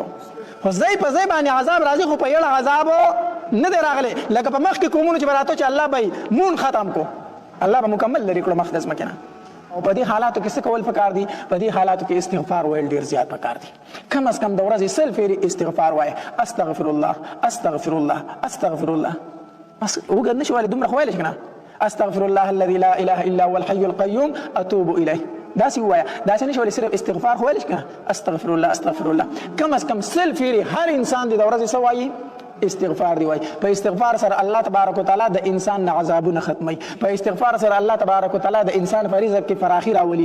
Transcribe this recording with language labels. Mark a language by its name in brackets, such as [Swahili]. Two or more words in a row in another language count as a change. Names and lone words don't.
[Pashto] خو ځای په ځای باندې عذاب راځي، خو په یړه عذاب نه دی راغلی. لکه په مخکې قومونو چې به راته چې الله به مون ختم کو، الله به مکمل لرې کړو مخ د ځمکې نه. او په دې حالاتو کې څه کول پکار دي؟ په دې حالاتو کې استغفار ویل ډیر زیات پکار دي. [Urdu] کم از کم [Pashto] د ورځې 100 پیری استغفار وایه، [Arabic] استغفر الله استغفر الله استغفر الله. [Pashto] بس وګد نشي وایي دومره خو ویلی شي که نه؟ [Arabic] استغفر الله الذي لا اله الا هو الحي القيوم اتوب الیه. [Pashto] داسې ووایه، داسې نشي ویلی صرف استغفار خو ویلی شي که نه؟ [Arabic] استغفر الله استغفر الله. [Urdu] کم از کم [Pashto] 100 پیری هر انسان دی د ورځې څه وایي؟ استغفار دی وای. په استغفار سره الله تبارک وتعالى د انسان نه عذابونه ختمي. په استغفار سره الله تبارک وتعالى د انسان په رزق کې فراخي راولي.